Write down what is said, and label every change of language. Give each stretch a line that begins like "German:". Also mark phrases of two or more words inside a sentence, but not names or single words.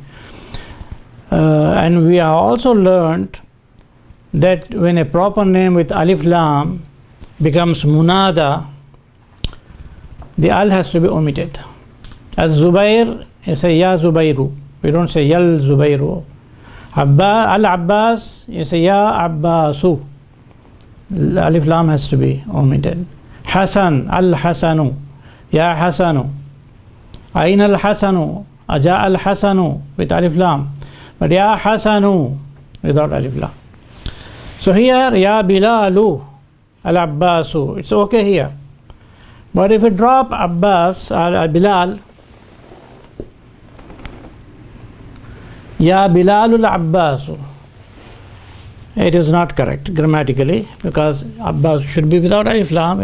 English: And we have also learned that when a proper name with
Arabic: ألف لام
English: becomes Munada, the Al has to be omitted. As Zubair, you say
Arabic: يا زبيرُ.
English: We don't say
Arabic: يا الزبيرُ.
English: Al-Abbas, you say
Arabic: يا عباسُ. ألف لام
English: has to be omitted.
Arabic: حسن، الحسنُ، يا حسنُ. أين الحسنُ، جاء الحسنُ with ألف لام.
English: But
Arabic: يا حسنُ
English: without
Arabic: ألف لام.
English: So here,
Arabic: يا بلالُ العباسُ,
English: it's okay here. But if we drop Abbas or Bilal,
Arabic: يا بلالُ العباسُ,
English: it is not correct grammatically, because Abbas should be without
Arabic: ألف لام.